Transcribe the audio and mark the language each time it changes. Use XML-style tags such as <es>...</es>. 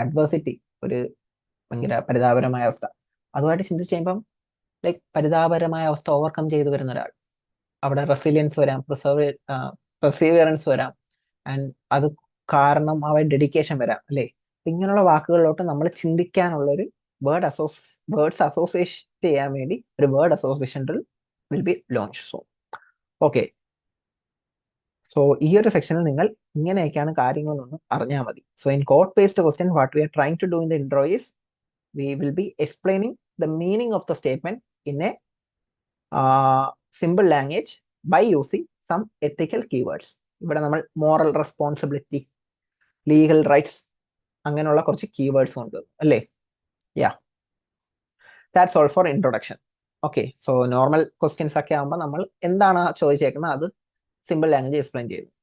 <ml>Adversity ഒരു ഭയങ്കര പരിതാപകരമായ അവസ്ഥ, അതുമായിട്ട് ചിന്തിച്ച് കഴിയുമ്പം ലൈക്ക് പരിതാപകരമായ അവസ്ഥ ഓവർകം ചെയ്തു വരുന്ന ഒരാൾ, അവിടെ റെസിലിയൻസ് വരാം, പെർസീവിയറൻസ് വരാം, ആൻഡ് അത് കാരണം അവൻ ഡെഡിക്കേഷൻ വരാം, അല്ലേ? ഇങ്ങനെയുള്ള വാക്കുകളിലോട്ട് നമ്മൾ ചിന്തിക്കാനുള്ള ഒരു വേർഡ്സ് അസോസിയേറ്റ് ചെയ്യാൻ വേണ്ടി ഒരു word association will be launch so. Okay, so ഈ ഒരു സെക്ഷനിൽ നിങ്ങൾ ഇങ്ങനെയൊക്കെയാണ് കാര്യങ്ങളൊന്ന് അറിഞ്ഞാൽ മതി.</ml> <en>So in quote based question what we are trying to do in the intro is we will be explaining the meaning of the statement in a simple language by using some ethical keywords.</en> <ml>ഇവിടെ നമ്മൾ moral responsibility, legal rights, അങ്ങനെയുള്ള കുറച്ച് keywords ഉണ്ട്, അല്ലേ?</ml> <en>Yeah, that's all for introduction.</en> <ml>Okay, so normal questions ഒക്കെ ആകുമ്പോൾ നമ്മൾ എന്താണ് ചോദിച്ചേക്കുന്നത് അത് സിമ്പിൾ ലാംഗ്വേജ് എക്സ്പ്ലെയിൻ ചെയ്യുന്നു.</ml>